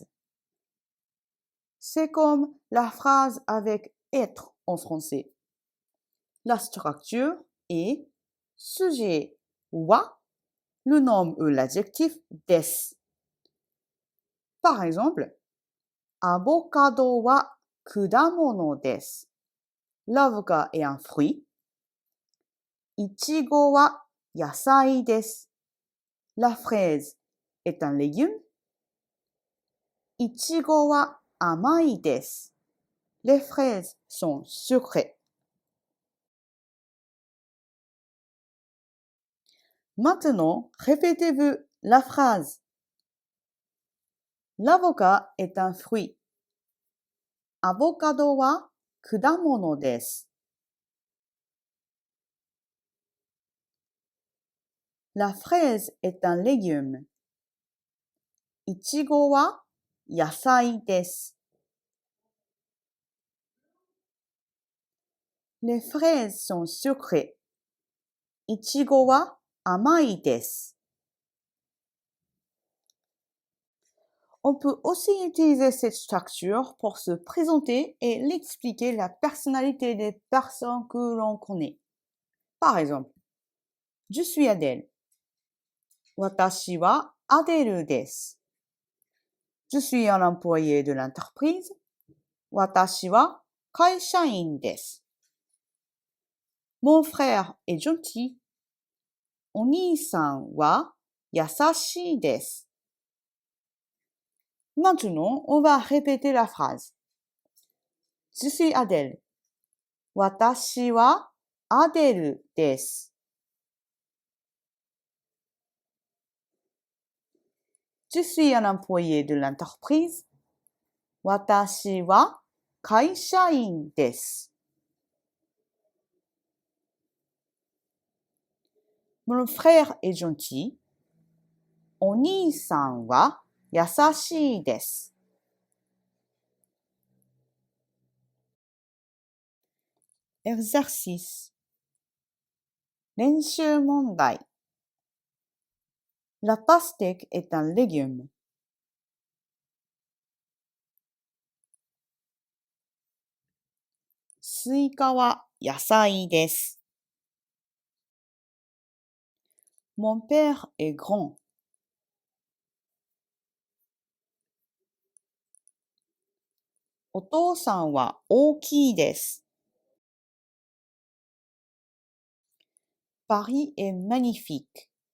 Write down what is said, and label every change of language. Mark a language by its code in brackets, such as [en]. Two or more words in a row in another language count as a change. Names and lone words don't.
[fr] C'est comme la phrase avec être en français. La structure est sujet wa, le nom ou l'adjectif des. Par exemple, [ja] アボカドは果物です. [fr] L'avocat est un fruit. [ja] いちごは野菜です. [fr] La fraise est un légume. [ja] いちごは甘いです. [fr] Les fraises sont sucrées. Maintenant, répétez-vous la phrase. L'avocat est un fruit. [ja] アボカドは果物です. [fr] La fraise est un légume. [ja] いちごは野菜です. [fr] Les fraises sont sucrées. [ja] いちごは甘いです. [fr] On peut aussi utiliser cette structure pour se présenter et l'expliquer la personnalité des personnes que l'on connaît. Par exemple, je suis Adèle. [ja] Watashi wa Adèle desu. [fr] Je suis un employé de l'entreprise. [ja] 私は会社員です. [fr] Mon frère est gentil. [ja] お兄さんは優しいです. [fr] Maintenant, on va répéter la phrase. Je suis Adèle. [ja] Watashi wa Adèle desu. [fr] Je suis un employé de l'entreprise. [ja] 私は会社員です. [fr] Mon frère est gentil. [ja] お兄さんは優しいです. [fr] Exercice. [ja] 練習問題. [fr] La pastèque est un légume. [ja] スイカは野菜です. [fr] Mon père est grand. [ja] お父さんは大きいです. [fr] Paris est magnifique.